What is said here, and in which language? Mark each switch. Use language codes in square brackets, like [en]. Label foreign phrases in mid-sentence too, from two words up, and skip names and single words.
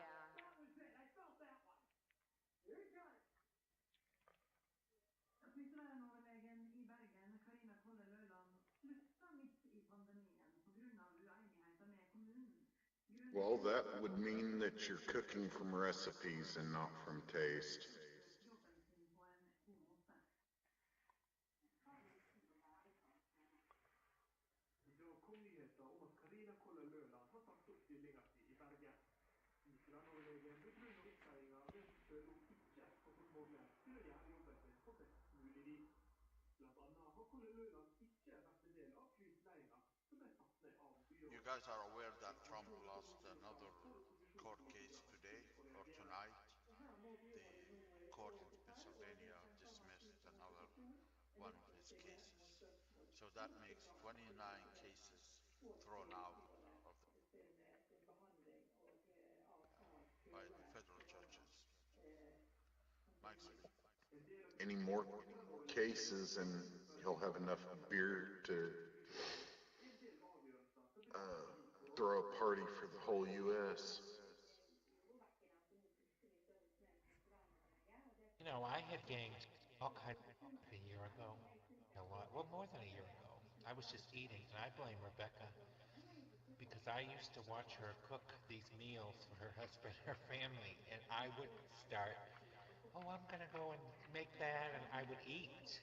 [en] Well, that would mean that you're cooking from recipes and not from taste. [no] Da kom nyheter om at Karina Koller Løland har sagt opp stillinga si i Bergen. Islandoverlegen begrunner oppseiinga med at hun føler hun ikke har fått mogleghet til å gjøre jobben sin på best mulig vis. Blant annet har Koller Løland ikke vært en del av flytleiinga som ble satt ned av [en] You [no] byrådet. [en] guys are aware [no] Dette [en] that [no] er [en] Trump [no] tross for [en] lost another [no] der [en] court [no] opposisjonen [en] case [no] har [en] today [no] ønsket å [en] or [no] reagere. [en] tonight. [no] Og her må byrådet nå [en] The [no] gå [en] court in [no] her og [en] Pennsylvania [no] fremme [en] dismissed [no] sin [en] another [no] opposisjon [en] one of [no] gjennom å [en] his [no] stille noen [en] cases. [no] spørsmål [en] So that [no] som [en] makes [no] skal [en] 29 cases [no] gå [en] thrown [no] til [en] out [no] byrådet [en] of [no] sin behandling og av hva [en] by the [no] hele [en] federal [no] programmet [en] judges. [no] kan [en] Mike's [no] bli. En del av [en] Any [no] grunnen [en] more [no] til at Islandoverlegen [en] cases and [no] gjennomfører [en] he'll have enough beer to [no] en del avgjørelser som betyr mye for [en] throw a [no] oss. [en] party for the whole U.S. I had gained all kinds of weight a year ago. Well, more than a year ago. I was just eating, and I blame Rebecca because I used to watch her cook these meals for her husband, her family, and I would start, oh, I'm gonna go and make that, and I would eat.